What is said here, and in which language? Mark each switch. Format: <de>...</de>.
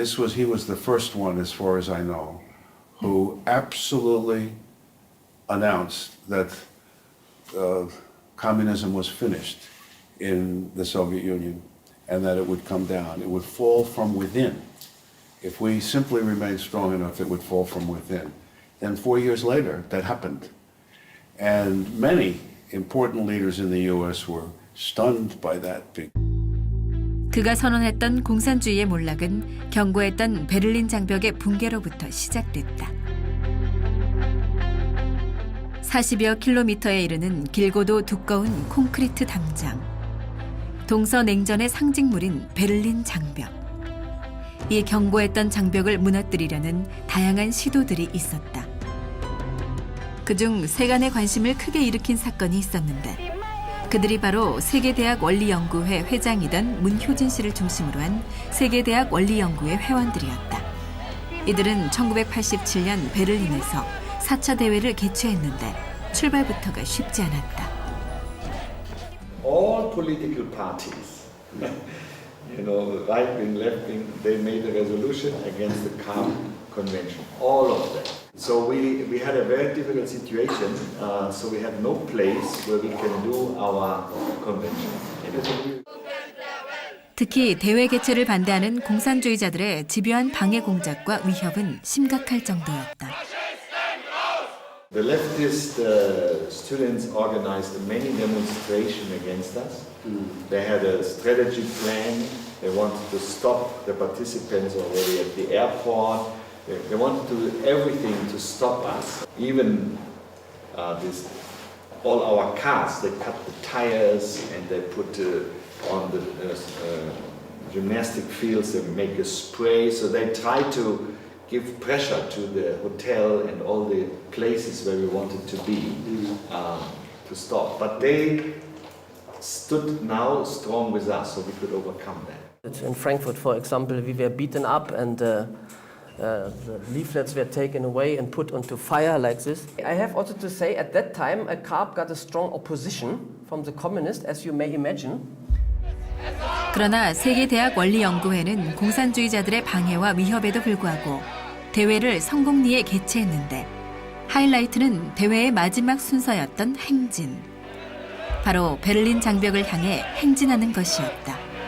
<en>He was the first one, as far as I know, who absolutely announced that communism was finished in the Soviet Union and that it would come down. It would fall from within. If we simply remained strong enough, it would fall from within. Then 4 years later, that happened. And many important leaders in the US were stunned by that.</en> <ko>그가 선언했던 공산주의의 몰락은 경고했던 베를린 장벽의 붕괴로부터 시작됐다. 40여 킬로미터에 이르는 길고도 두꺼운 콘크리트 담장. 동서냉전의 상징물인 베를린 장벽. 이 경고했던 장벽을 무너뜨리려는 다양한 시도들이 있었다. 그중 세간의 관심을 크게 일으킨 사건이 있었는데 그들이 바로 세계대학 원리연구회 회장이던 문효진 씨를 중심으로 한 세계대학 원리연구회 회원들이었다. 이들은 1987년 베를린에서 4차 대회를 개최했는데 출발부터가 쉽지 않았다.</ko> <en>All political parties, you know, right wing, left wing, they made a resolution against the CAM Convention. All of them. So we had a very difficult situation. So we had no place where we can do our convention.</en> <ko>특히 대회 개최를 반대하는 공산주의자들의 집요한 방해 공작과 위협은 심각할 정도였다.</ko> <en>The leftist students organized many demonstrations against us. They had a strategic plan. They wanted to stop the participants already at the airport. They wanted to do everything to stop us. Even all our cars, they cut the tires and they put on the gymnastic fields, they make a spray. So they try to give pressure to the hotel and all the places where we wanted to be to stop. But they stood now strong with us, so we could overcome that. In Frankfurt, for example, we were beaten up and the leaflets were taken away and put onto fire like this. I have also to say, at that time, Karp got a strong opposition from the communists, as you may imagine.</en> <ko>그러나 세계대학원리연구회는 공산주의자들의 방해와 위협에도 불구하고 대회를 성공리에 개최했는데 하이라이트는 대회의 마지막 순서였던 행진. 바로 베를린 장벽을 향해 행진하는 것이었다.</ko>